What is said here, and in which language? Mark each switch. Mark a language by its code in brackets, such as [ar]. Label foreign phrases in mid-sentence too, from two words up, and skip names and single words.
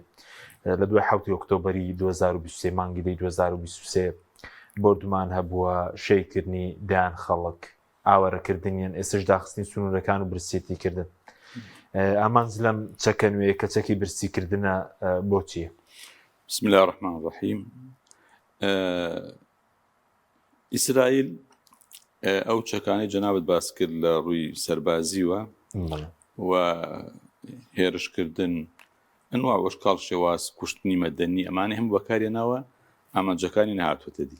[ckb] لە دوای 7 ئۆکتۆبەری 2023 مانگی دەی 2023 بردومان هەبووە شەیکردنی دایان خەڵک ئاوەرەکردنیان ئێستش داخستنی سنوورەکان و برسێتی کردن. ئامانج لەم چەکە نوێیە کە چەکی برسیکردنە بۆ چییە؟ [ar] بسم الله الرحمن الرحیم. [ckb] ئیسرائیل ئەو چەکانەی جەنابەت باس کرد لە ڕووی سەربازیوە و هێرشکردن ئەنوا وەشکاڵ شێواز کوشتنی مەدەنی ئەمانە هەموو بەکارێناوە ئامانجەکانی نەهاتوەتە دی.